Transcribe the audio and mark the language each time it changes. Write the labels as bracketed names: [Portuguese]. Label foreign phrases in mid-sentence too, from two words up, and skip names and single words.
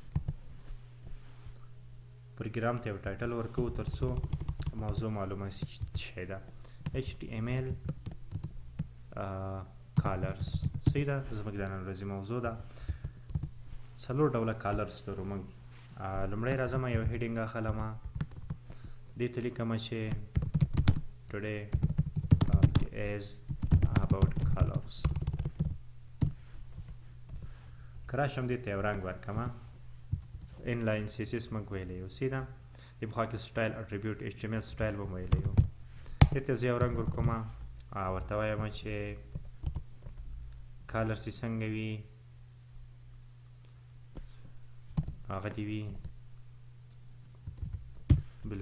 [Pashto] پروګرام ته یو ټایټل ورکوو تر څو موضوع معلومه سي چې شی ده. [English] HTML colors. [Pashto] صحیح ده؟ زموږ د نن ورځې موضوع ده. څلور ډوله کالرز لرو موږ. لومړی راځم یو هیډینګ اخلم، دې ته لیکم چې [English] today is about colors. [Pashto] که راشم دې ته یو رنګ ورکړم. [English] inline CSS [Pashto] موږ ویلی یو. صحیح ده؟ دې پخوا کې [English] style attribute HTML style [Pashto] به مو ویلی یو. دې ته زه یو رنګ ورکوم، ورته وایم چې کالرز یې څنګه وي، هغه دې وي بلو.